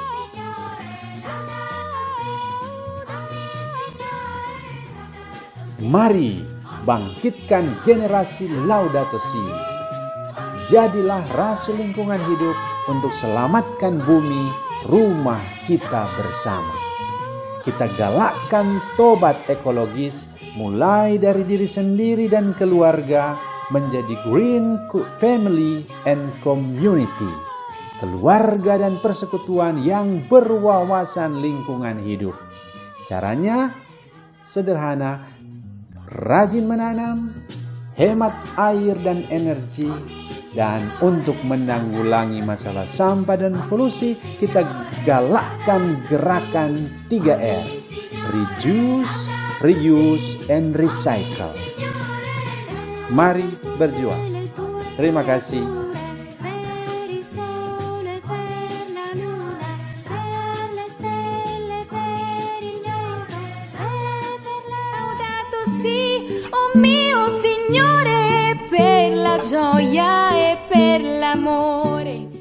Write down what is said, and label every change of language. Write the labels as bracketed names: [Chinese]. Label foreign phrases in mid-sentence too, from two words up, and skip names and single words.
[Indonesian] Mari bangkitkan generasi Laudato Si. Jadilah rasul lingkungan hidup untuk selamatkan bumi, rumah kita bersama. Kita galakkan tobat ekologis mulai dari diri sendiri dan keluarga menjadi [English] green family and community. [Indonesian] Keluarga dan persekutuan yang berwawasan lingkungan hidup. Caranya sederhana, rajin menanam, hemat air dan energi, dan untuk menanggulangi masalah sampah dan polusi, kita galakkan gerakan 3R. [English] Reduce, reuse, and recycle. [Indonesian] Mari berjuang. Terima kasih. [Italian] Laudato si, oh mio Signore, per la gioia e per l'amore.